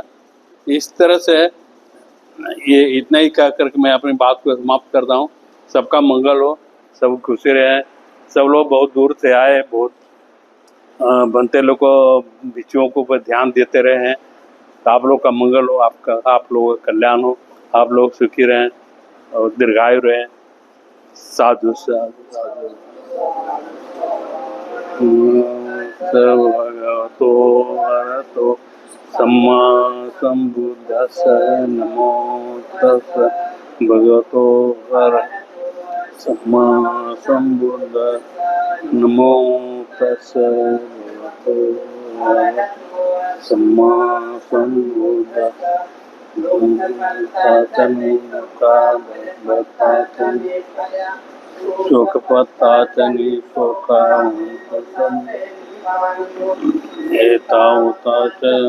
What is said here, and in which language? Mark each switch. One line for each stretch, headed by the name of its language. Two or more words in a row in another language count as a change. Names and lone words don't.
Hindi: इस तरह से ये इतना ही कह करके मैं अपनी बात को समाप्त करता हूँ। सबका मंगल हो, सब खुशी रहे। सब लोग बहुत दूर से आए, बहुत बनते लोग को भिक्षुओं को ऊपर ध्यान देते रहे हैं। तो आप लोग का मंगल हो, आप लोगों का कल्याण हो, आप लोग सुखी रहें और दीर्घायु रहें।
Pali: साधु साधु साधु। भगवतो अरहतो सम्मा सम्बुद्धास्स। नमो तस्स भगवतो अरहतो सम्मा सम्बुद्धास्स। नमो तस्स भगवतो अरहतो सम्मा सम्बुद्धास्स। शोकपत्ताचनि शोकावन्तम् एतावता च